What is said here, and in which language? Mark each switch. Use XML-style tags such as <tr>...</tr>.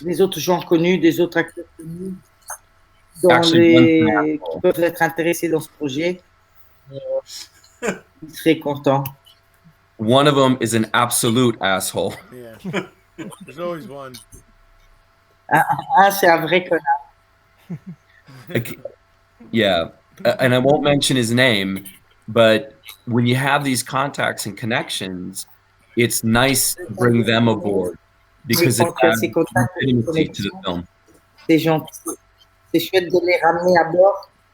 <fr>Des autres gens connus, des autres acteurs connus, qui peuvent être intéressés dans ce projet, ils seraient contents.</fr> <en>One of them is an absolute asshole. Yeah, there's always one.</en> <fr>C'est un vrai connard.</fr> <en>Yeah, and I won't mention his name, but when you have these contacts and connections, it's nice to bring them aboard because it adds legitimacy to the film.</en> <fr>C'est gentil. C'est chouette de les ramener à bord.</fr>